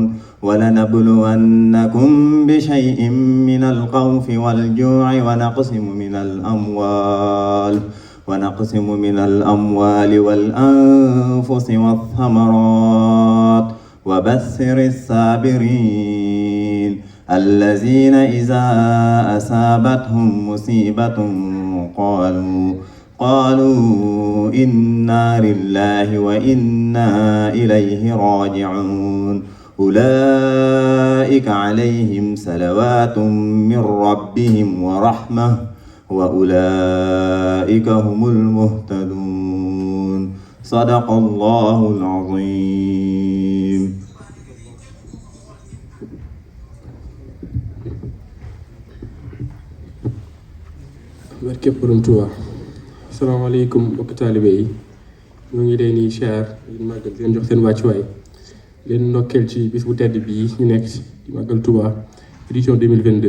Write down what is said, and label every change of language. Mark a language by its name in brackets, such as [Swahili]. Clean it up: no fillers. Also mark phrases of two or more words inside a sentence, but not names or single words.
[Arabic] ولنبلونكم بشيء من الخوف والجوع ونقسم من الأموال والأنفس والثمرات وبشر الصابرين الذين إذا أصابتهم مصيبة قالوا إنا لله وإنا إليه راجعون. أولئك عليهم صلوات من ربهم ورحمة وأولئك هم المهتدون. صدق الله العظيم. [Wolof] barke Borom Tuuba. Asalaamaaleykum mbokk taalibe yi ñoo ngi leen di siyaar di màggal di leen jox seen wàccuwaay leen ndokkeel ci bis bu tedd bii ñu nekk ci màggal Tuuba édition 2022.